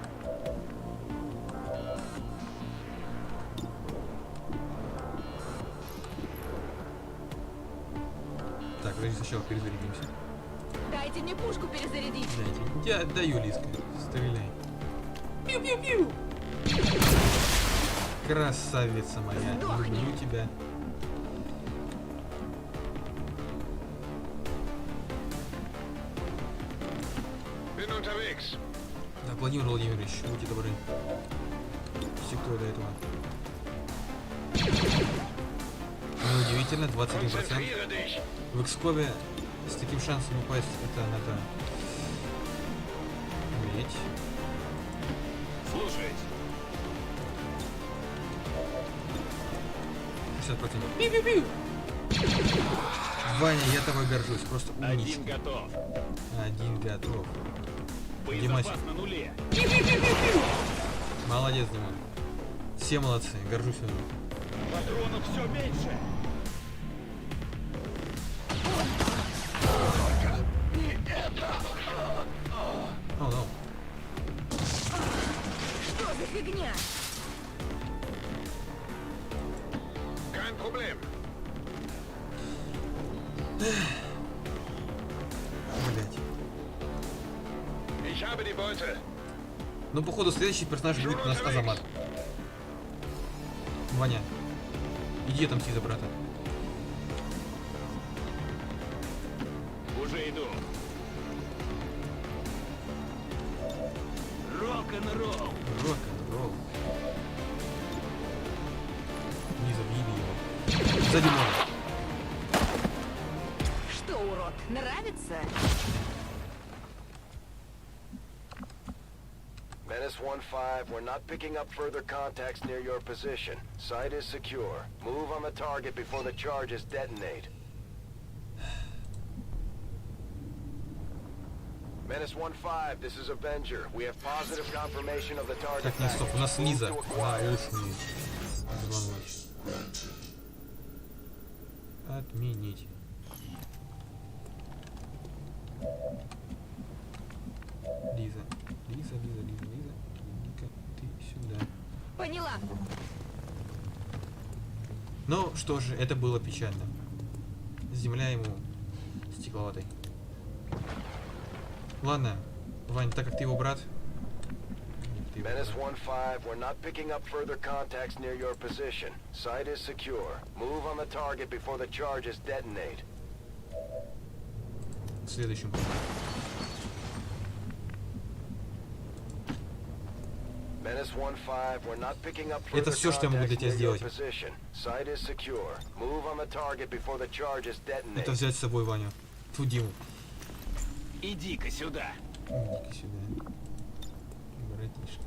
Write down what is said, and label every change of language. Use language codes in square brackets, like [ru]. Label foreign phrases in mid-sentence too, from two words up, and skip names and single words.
[ru] Так, подожди, сначала перезарядимся. Дайте мне пушку перезарядить. Дайте. Я даю, Лизка. Стреляй. Пиу-пиу-пиу. Красавица моя. Сдохни. Люблю тебя. [de] Bin unterwegs. [ru] Да, Владимир Владимирович, будьте добры. Секунду до этого. Неудивительно, 21%. [de] Konzentriere dich. [ru] В Экскове с таким шансом упасть, это надо уметь. Слушаюсь. 60%. Пиу-пиу-пиу. Ваня, я тобой горжусь, просто умничка. Один готов. Один готов. Боезапас Димасик. на нуле. Молодец, Димон. Все молодцы, горжусь вами. Патронов все меньше. О, ну. Что за фигня? [de] Kein Problem. [ru] Блять. [de] Ich habe die Beute. [ru] Ну, походу, следующий персонаж будет у нас Азамат. Ваня, иди отомсти за брата. Уже иду. Рок-н-ролл. Рок-н-ролл. Лиза, въеби его. За Димона. Что, урод, нравится? [en] Menace 1-5, we're not picking up further contacts near your position. Site is secure. Move on the target before the charges detonate. Menace 1-5, this is Avenger. We have positive confirmation of the target. [ru] Так, не стоп, у нас Лиза. [en] Move to [ru] На [en] acquire. [ru] ушный звоночек. Отменить. Лиза. Лиза, Лиза, Лиза, Лиза. Иди-ка ты сюда. Поняла. Ну, что же, это было печально. земля ему стекловатой. Ладно, Вань, так как ты его брат... [en] Menace 1-5, we're not picking up further contacts near your position. Site is secure. Move on the target before the charges detonate. [ru] Следующим. [en] Menace 1-5, we're not picking up [ru] Это [en] further [ru] все, что я могу для [en] contacts [ru] тебя [en] near your [ru] сделать. [en] position. Site is secure. Move on the target before the charges detonate. [ru] Это взять с собой Ваню. Ту Диму. Иди-ка сюда. Иди-ка сюда. Братишка.